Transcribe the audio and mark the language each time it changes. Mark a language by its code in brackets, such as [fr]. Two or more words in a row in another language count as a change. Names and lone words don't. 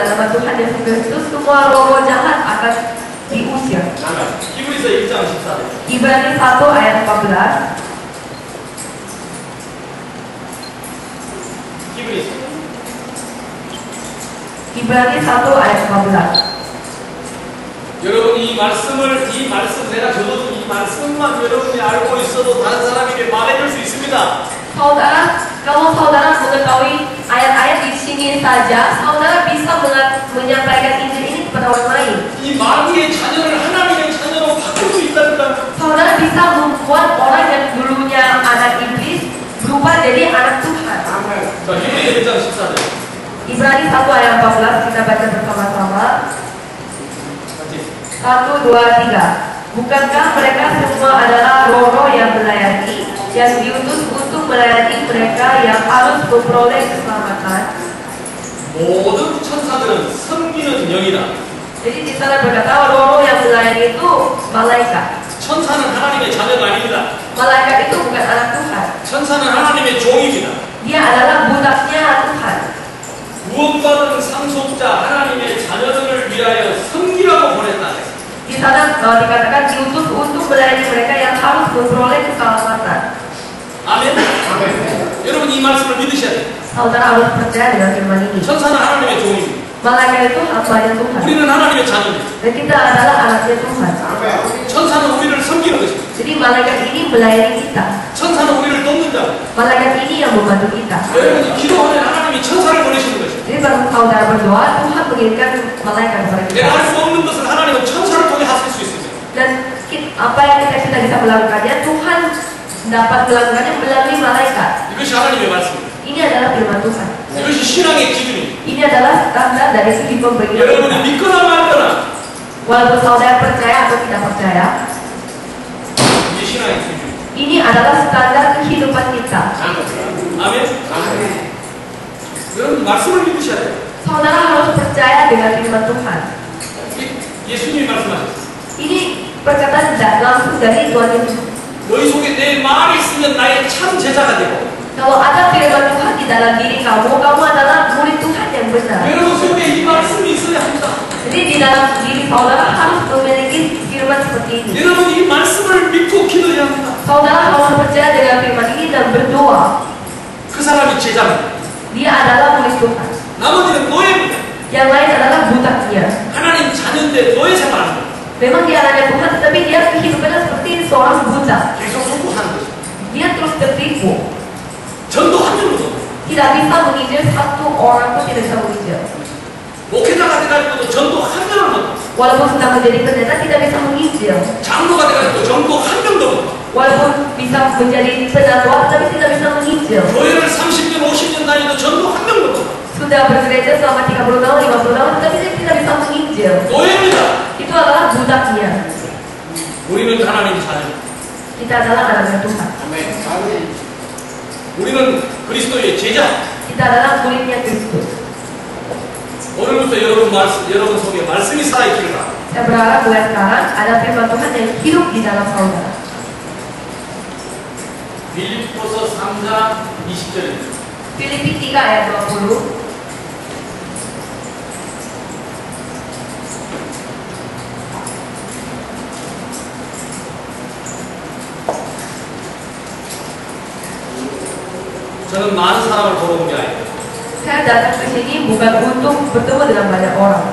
[id] Tuhan Yesus Kristus, semua roh-roh jahat akan diusir. [ko] 히브리서 1장 14절. [id] Ibrani 1 ayat 14. [ko] 히브리서. [id] Ibrani 1 ayat 14. [ko] 여러분 이 말씀 내가 적어준 이 말씀만 여러분이 알고 있어도 다른 사람에게 말해줄 수 있습니다. [id] Saudara, kalau saudara mengetahui ayat-ayat di sini saja, saudara bisa menyampaikan Injil ini kepada orang lain. [ko] 이 마귀의 자녀를 하나님의 자녀로 바꿀 수 있다니까. [id] Saudara bisa membuat orang yang dulunya anak iblis berubah jadi anak Tuhan. [ko] 자, 히브리서 1장 14절. [id] Ibrani 1 ayat 14 kita baca bersama-sama. 1, 2, 3. Bukankah mereka semua adalah roh-roh yang melayani, yang diutus untuk melayani mereka yang harus memperoleh keselamatan? [ko] 모든 천사들은 섬기는 영이다. [id] Jadi di sana berkata roh-roh yang melayani itu malaikat. [ko] 천사는 하나님의 자녀가 아닙니다. [id] Malaikat itu bukan anak Tuhan. [ko] 천사는 하나님의 종입니다. [id] Dia adalah budaknya Tuhan. [ko] 구원받은 상속자 하나님의 자녀들을 위하여 섬기라고 보냈다. [id] Di sana dikatakan diutus untuk melayani mereka yang harus memperoleh keselamatan. [ko] 아멘. 여러분 이 말씀을 믿으셔야 돼요. [id] Saudara harus percaya dengan firman ini. [ko] 천사는 하나님의 종입니다. [id] Malaikat itu hambanya Tuhan. [ko] 우리는 하나님의 자녀입니다. [id] Dan kita adalah anaknya Tuhan. [ko] 천사는 우리를 섬기는 것입니다. [id] Jadi malaikat ini melayani kita. [ko] 천사는 우리를 돕는 자. [id] Malaikat ini yang membantu kita. [ko] 여러분이 기도하면 하나님이 천사를 보내시는 것입니다. [id] Jadi kalau saudara berdoa, Tuhan mengirimkan malaikat kepada kita. [ko] 내가 할 수 없는 것을 하나님은 천사를 통해 하실 수 있습니다. [id] Dan apa yang kita bisa melakukannya, Tuhan dapat melakukannya melalui malaikat. [ko] 이것이 하나님의 말씀입니다. [id] Ini adalah firman Tuhan. [ko] 이것이 신앙의 기준입니다. [id] Ini adalah tanda dari segi pemberian [ko] 여러분이 [id] Tuhan. [ko] 믿거나 말거나 [id] Walaupun saudara percaya atau tidak percaya, [ko] 이게 신앙의 기준입니다. [id] ini adalah standar kehidupan kita. [ko] 아멘. 여러분 말씀을 믿으셔야 돼요. [id] Saudara harus percaya dengan firman Tuhan. [ko] 예수님이 말씀하셨어요. [id] Ini perkataan langsung dari Tuhan Yesus. [ko] 너희 속에 내 말이 있으면 나의 참 제자가 되고 [id] Kalau ada firman Tuhan di dalam diri kamu, kamu adalah murid Tuhan yang benar. [ko] 여러분 속에 이 말씀이 있어야 합니다. [id] Jadi di dalam diri saudara harus memiliki firman seperti ini. [ko] 여러분 이 말씀을 믿고 기도해야 합니다. [id] Saudara harus percaya dengan firman ini dan berdoa. [ko] 그 사람이 제자입니다. [id] Dia adalah murid Tuhan. [ko] 나머지는 노예입니다. [id] Yang lain adalah budaknya. [ko] 하나님 자녀인데 노예 생활합니다. [id] Memang dia anaknya Tuhan, tetapi dia kehidupannya seperti seorang budak. [ko] 계속 속고하는 거죠. [id] Dia terus tertipu. [ko] 전도 한 명도 [id] Tidak bisa menginjil satu orang pun tidak bisa menginjil. [ko] 목회자가 돼가지고도 전도 한 명을 못 [id] Walaupun sudah menjadi pendeta tidak bisa menginjil. [ko] 장로가 돼가지고 전도 한 명도 못 [id] Walaupun bisa menjadi penatua tapi tidak bisa menginjil. [ko] 교회를 30년 50년 다니도 전도 한 명도 못 [id] Sudah bergereja selama 30 tahun, 50 tahun tapi dia tidak bisa menginjil. [ko] 노예입니다. [id] Itu adalah budaknya. [ko] 우리는 하나님 자녀. [id] Kita adalah anaknya Tuhan. [ko] 우리는 그리스도의 제자. [id] Kita adalah muridnya Kristus. [ko] 오늘부터 여러분 속에 말씀이 살아있기를 바랍니다. [id] Saya berharap mulai sekarang ada firman Tuhan yang hidup di dalam saudara. [ko] 빌립보서 3장 20절입니다. [id] Filipi 3 ayat 20. [ko] 저는 많은 사람을 보러 온 게 아니에요. [id] Saya datang ke sini bukan untuk bertemu dengan banyak orang.